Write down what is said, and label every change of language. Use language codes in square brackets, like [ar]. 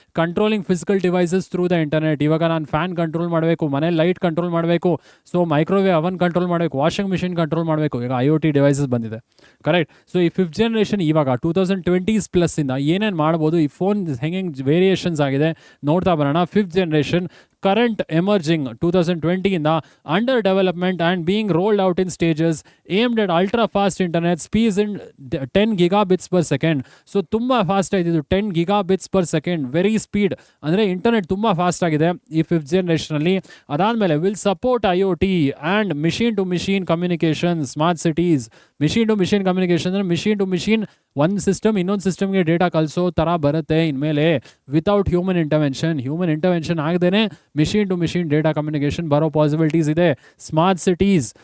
[en] Controlling physical devices through the internet. [kn] ಇವಾಗ ನಾನು fan control ಮಾಡಬೇಕು, ಮನೆ ಲೈಟ್ ಕಂಟ್ರೋಲ್ ಮಾಡಬೇಕು, ಸೊ ಮೈಕ್ರೋವೇವ್ ಅವನ್ ಕಂಟ್ರೋಲ್ ಮಾಡಬೇಕು, ವಾಷಿಂಗ್ ಮಿಷಿನ್ ಕಂಟ್ರೋಲ್ ಮಾಡಬೇಕು. ಈಗ IoT ಡಿವೈಸಸ್ ಬಂದಿದೆ. ಕರೆಕ್ಟ್. ಸೊ ಈ ಫಿಫ್ತ್ ಜನರೇಷನ್ ಇವಾಗ 2020s ಪ್ಲಸ್ಸಿಂದ ಏನೇನು ಮಾಡ್ಬೋದು, ಈ ಫೋನ್ ಹೆಂಗೆ ವೇರಿಯೇಷನ್ಸ್ ಆಗಿದೆ ನೋಡ್ತಾ ಬರೋಣ. [en] Fifth generation current emerging 2020 ಇಂದ under development and being rolled out in stages, aimed at ultra fast internet speeds in 10 gigabits per second. [kn] So ತುಂಬ fast ಆಯ್ತಿದ್ದು, 10 gigabits per second, very speed. ಅಂದರೆ internet ತುಂಬ fast ಆಗಿದೆ ಈ fifth ಜನರೇಷನಲ್ಲಿ. ಅದಾದಮೇಲೆ [en] Will support IoT and machine to machine communication, smart cities. [kn] Machine to machine communication ಅಂದರೆ machine to machine, ಒಂದು system ಇನ್ನೊಂದು ಸಿಸ್ಟಮ್ಗೆ ಡೇಟಾ ಕಳಿಸೋ ಥರ ಬರುತ್ತೆ ಇನ್ಮೇಲೆ, [en] without human intervention [kn] ಆಗದೇನೆ machine to machine data communication ಬರೋ ಪಾಸಿಬಿಲಿಟೀಸ್ ಇದೆ. Smart cities.